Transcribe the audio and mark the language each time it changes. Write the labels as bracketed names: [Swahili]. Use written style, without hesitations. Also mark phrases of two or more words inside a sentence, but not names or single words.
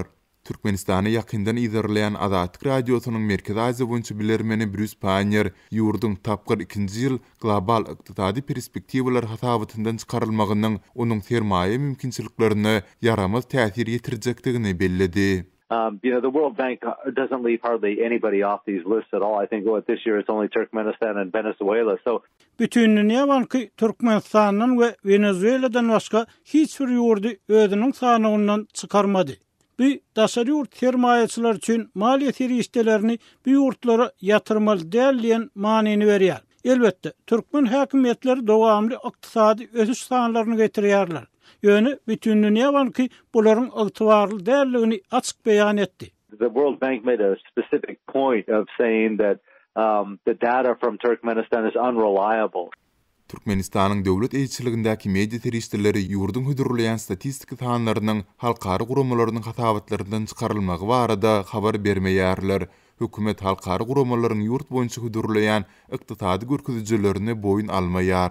[Turkmen] Türkmenistany ýakyndan izlerleýän Azatlyk radiosynyň Merkezi Aziýa boýunça bilermeni Bruce Panier ýurdun tapgyr ikinji ýyl global ykdysady perspektiwalar hasabyndan çykarylmagynyň onuň sermaýe mümkinçiliklerini yaramaz täsir ýetirjekdigini belledi. [English] The World Bank doesn't leave hardly anybody off these lists at all. I think this year it's only Turkmenistan and Venezuela. So [Turkmen] Bütün Dünya Bankı Türkmenistan'dan ve Venezuela'dan başka hiçbir ýurdy özüniň sanygyndan çykarmady. Bu daşary ýurt sermaýeçiler üçin maliýe serişdelerini bu ýurtlara ýatyrmaly däldiýen manyny berýär. Elbetde Türkmen häkimetleri dowamly ykdysady ösüş sanlaryny getirýärler. Ýöne Bütün Dünya Bankı bularyň ygtybarly däldigini açyk beýan etdi. [English] The World Bank made a specific point of saying that the data from Turkmenistan is unreliable. [Turkmen] Türkmenistanyň döwlet eýçiligindäki media terişdirleri ýurdun hüdürleýän statistika sanlarynyň halkary guramalarynyň hasabatlaryndan çykarylmagy barada habar bermeýärler. Hökümet halkary guramalaryň ýurt boýunça hüdürleýän ykdysady görkezijlerini boýun almaýar.